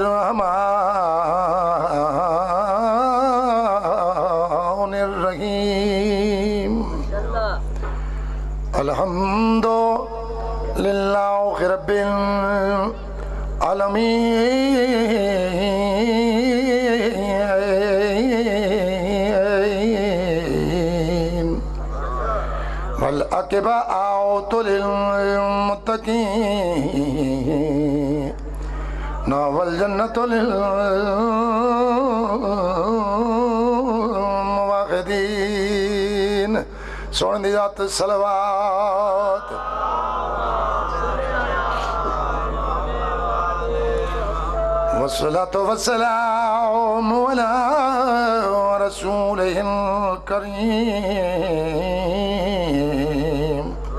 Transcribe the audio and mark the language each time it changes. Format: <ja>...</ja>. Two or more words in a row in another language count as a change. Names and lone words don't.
<ar>الرحمن الرحیم الحمد للہ رب العالمین والعاقبۃ للمتقین والجنة للموحدين.</ar> <pa>سونے دی ذات صلوات.</pa> <ar>والصلاة والسلام على رسوله الكريم</ar>